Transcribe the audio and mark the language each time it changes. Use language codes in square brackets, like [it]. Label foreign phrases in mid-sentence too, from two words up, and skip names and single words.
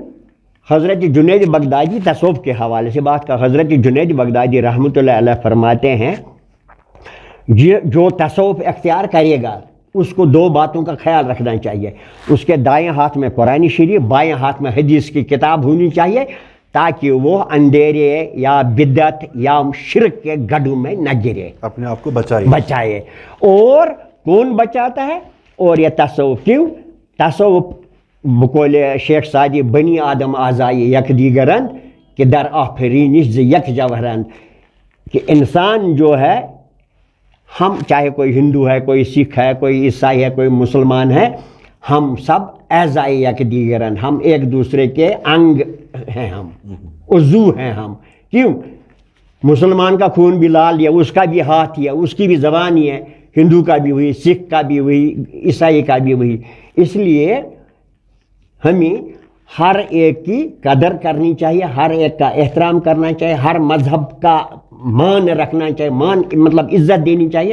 [ur] حضرت جنید بغدادی تصوف کے حوالے سے بات کا، حضرت جنید بغدادی [ar] رحمۃ اللہ علیہ [ur] فرماتے ہیں جو تصوف اختیار کرے گا اس کو 2 باتوں کا خیال رکھنا چاہیے، اس کے دائیں ہاتھ میں قرآن شریف، بائیں ہاتھ میں حدیث کی کتاب ہونی چاہیے، تاکہ وہ اندھیرے یا بدعت یا شرک کے گڑھوں میں نہ گرے، اپنے آپ کو بچائے۔ اور کون بچاتا ہے؟ اور یہ تصوف۔ کیوں؟ تصوف بقول شیخ سعدی [fa] بنی آدم آزائی یک دیگرند کہ در آفرینش ز یک جوہرند، [ur] کہ انسان جو ہے، ہم چاہے کوئی ہندو ہے، کوئی سکھ ہے، کوئی عیسائی ہے، کوئی مسلمان ہے، ہم سب [fa] اعضائے یک دیگرند، [ur] ہم ایک دوسرے کے انگ ہیں، ہم عضو ہیں ہم۔ کیوں؟ مسلمان کا خون بھی لال ہے، اس کا بھی ہاتھ ہی ہے، اس کی بھی زبان ہی ہے، ہندو کا بھی وہی، سکھ کا بھی وہی، عیسائی کا بھی وہی۔ اس لیے ہمیں ہر ایک کی قدر کرنی چاہیے، ہر ایک کا احترام کرنا چاہیے، ہر مذہب کا مان رکھنا چاہیے، مان مطلب عزت دینی چاہیے۔